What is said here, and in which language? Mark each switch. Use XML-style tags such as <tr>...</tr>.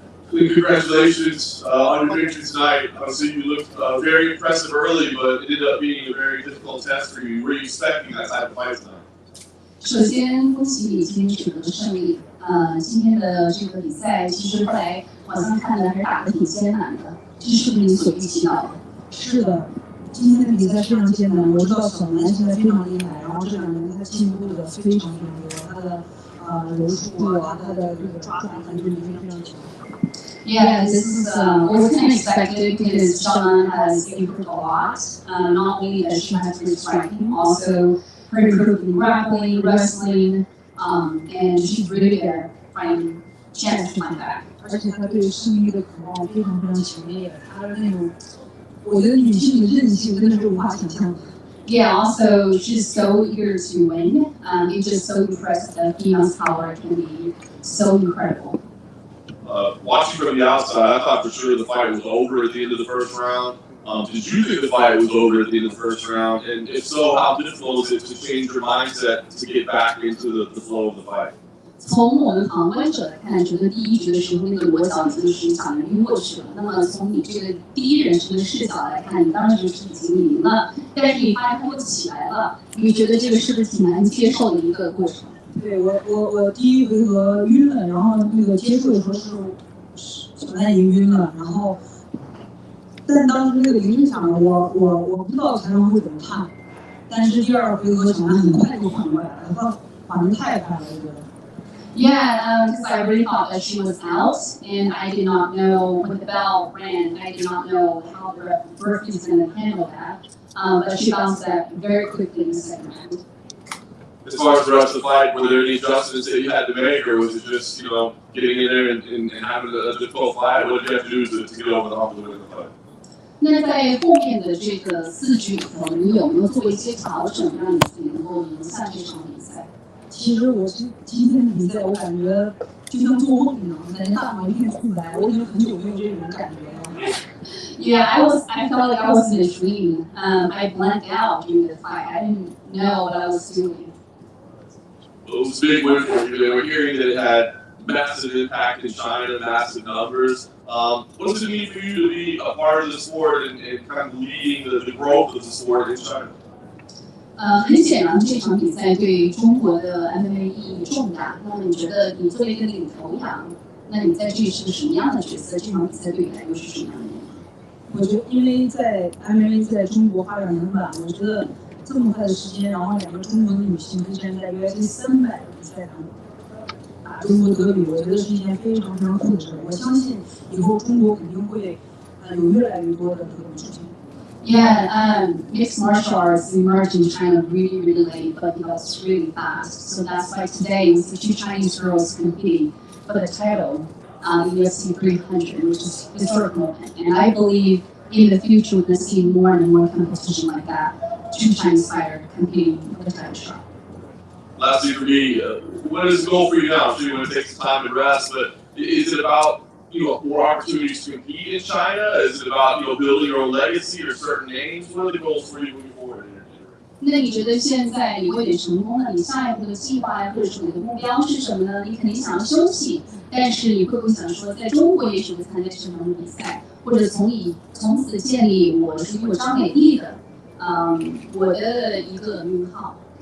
<en>Congratulations on your victory tonight. Obviously, you looked very impressive early, but it ended up being a very difficult test for you. Were you expecting that type of fight tonight?</en> <zh>首先，恭喜你今天取得胜利。今天的这个比赛，其实后来好像看的还是打得挺艰难的，这是不是你所预期到的？是的，今天的比赛非常艰难。我知道小南现在非常厉害，然后这2年他进步的非常非常多，他的柔术啊，他的这个抓法感觉已经非常强。</zh> <en>Yeah, this is was kind of expected because Sean has improved a lot. Not only does she have good striking, also her improved in grappling, wrestling, and she's really good at finding chance to find back.</en> <zh>而且他对胜利的渴望非常非常强烈，他的那种，我觉得女性的韧性真的是无法想象的。</zh> <en>Yeah, also she's so eager to win. It's just so impressive that female's power can be so incredible. Watching from the outside, I thought for sure the fight was over at the end of the first round. Did you think the fight was over at the end of the first round? And if so, how difficult is it to change your mindset to get back into the flow of the fight?</en> <zh>从我们旁观者来看，觉得第一局的时候那个裸脚已经是讲晕过去了。那么从你这个第一人称的视角来看，你当时是已经赢了，但是你发现又起来了，你觉得这个是不是挺难接受的一个过程？对我第一回合晕了，然后那个接触的时候是小南已经晕了，然后，但当时那个铃声响了，我不知道裁判会怎么判，但是第2回合小南很快就缓过来了，他反应太快了，我觉得。</zh> <en>Yeah, because I really thought that she was out, and I did not know when the bell rang. I did not know how the referee was going to handle that. But she bounced back very quickly in the second round. As far as the rest of the fight, were there any adjustments that you had to make, or was it just, getting in there and having a difficult fight? What did you have to do to get over the hump to win the fight?</en> <zh>那在后面的这个4局里头，你有没有做一些调整，让你自己能够赢下这场比赛？其实我今天的比赛，我感觉就像做梦一样，感觉大脑一片空白，我已经很久没有这种感觉了。</zh> <en>Yeah, I felt like I was in a dream. I blanked out during the fight. I didn't know what I was doing. It was a big win for you. They were hearing that it had massive impact in China, massive numbers. What does it mean for you to be a part of the sport and kind of leading the growth of the sport in China?</en> <zh>很显然，这场比赛对中国的 MMA 意义重大。那么，你觉得你作为一个领头羊，那你在这里是个什么样的角色？这场比赛对你来说是什么样的意义？我觉得，因为在 MMA 在中国发展很晚，我觉得这么快的时间，然后2个中国的女性可以站在 UFC 300的比赛上打中国德比，我觉得是一件非常非常酷的事。我相信以后中国肯定会有越来越多的这种事情。</zh> <en>Yeah, mixed martial arts emerged in China really, really late, but develops really fast. So that's why today we see two Chinese girls competing for the title in UFC 300, which is a historic moment. And I believe in the future we're going to see more and more competition like that. Two Chinese fighters competing for the title shot. Lastly for me, what is the goal for you now? I'm sure you want to take some time to rest, but is it about more opportunities to compete in China? Is it about building your own legacy or certain names? What are the goals for you moving forward?</en> <zh>那你觉得现在你有点成功了，你下一步的计划或者说你的目标是什么呢？你肯定想要休息，但是你会不会想说，在中国也许会参加这场比赛，或者从此建立我属于我张美丽的，我的一个名号。</zh>